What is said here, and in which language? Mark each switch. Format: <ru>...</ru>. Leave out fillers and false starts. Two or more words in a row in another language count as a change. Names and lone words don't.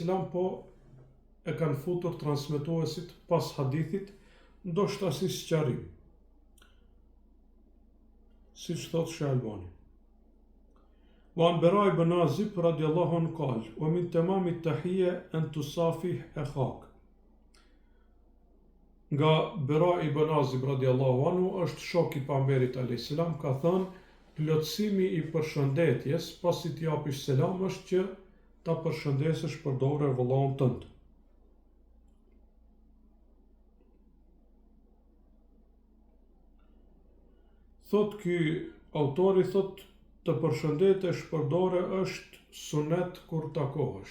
<sq>po e kanë futur transmetuesit pas hadithit, ndoshta si sqarim. Siç thot Shalbani.</sq> <ar>وعن البراء بن عازب رضي الله عنه قال ومن تمام التحية أن تصافح أخاك.</ar> <sq>Nga Bara ibn Azib</sq> <ar>رضي الله عنه</ar> <sq>është shok i pejgamberit a.s. ka thënë, plotësimi i përshëndetjes pasi t'i japish selam është që ta përshëndesësh për dorë vëllain tënd. Thot ky autori, thot të përshëndetesh për dorë është sunet kur takohesh.</sq>